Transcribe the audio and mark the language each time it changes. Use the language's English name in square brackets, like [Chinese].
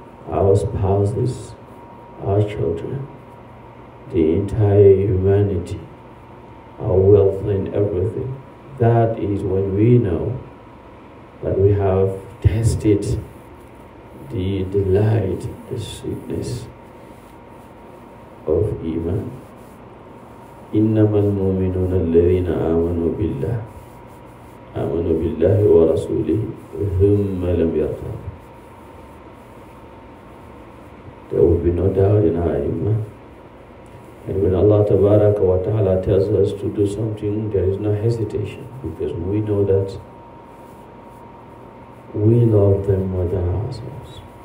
[English] our spouses, our children, the entire humanity, our wealth and everything, that is when we know that we have tasted the delight, the sweetness of Iman. [Arabic] إنما المؤمنون الذين آمنوا بالله ورسوله ثم لم يرتابوا. [English] There will be no doubt in our Iman. And when Allah Tabaraka wa Ta'ala tells us to do something, there is no hesitation, because we know that we love them more than ourselves.